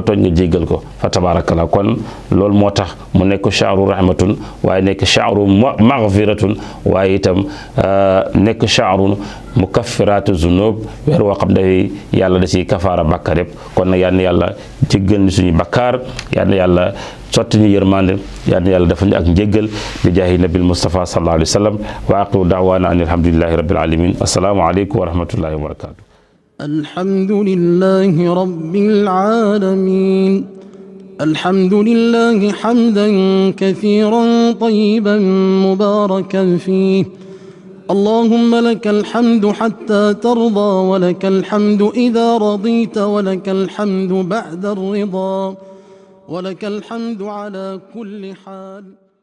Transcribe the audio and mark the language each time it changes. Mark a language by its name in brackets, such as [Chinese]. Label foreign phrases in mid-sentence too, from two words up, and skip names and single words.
[Wolof] tooñ nga jéggal ko fa tabaarakallaahu kon loolu moo tax mu nekk [Arabic] شهر رحمة [Wolof] waaye nekk [Arabic] شهر مغفرة [Wolof] waaye itam nekk [Arabic] شهر مكفرة الذنوب [Wolof] weer woo xam ne yàlla da ciy kafaara bàkkaar yëpp kon nag yal na yàlla jéggal ni suñu bàkkaar yal na yàlla sotti ñu yërmande yal na yàlla dafa ñu ak njéggal bi jaahi nabil Mustafa [Arabic] صلى الله عليه وسلم وآخر دعوانا أن الحمد لله رب العالمين السلام عليكم ورحمة الله وبركاته الحمد لله رب العالمين الحمد لله حمدا كثيرا طيبا مباركا فيه اللهم لك الحمد حتى ترضى ولك الحمد إذا رضيت ولك الحمد بعد الرضا ولك الحمد على كل حال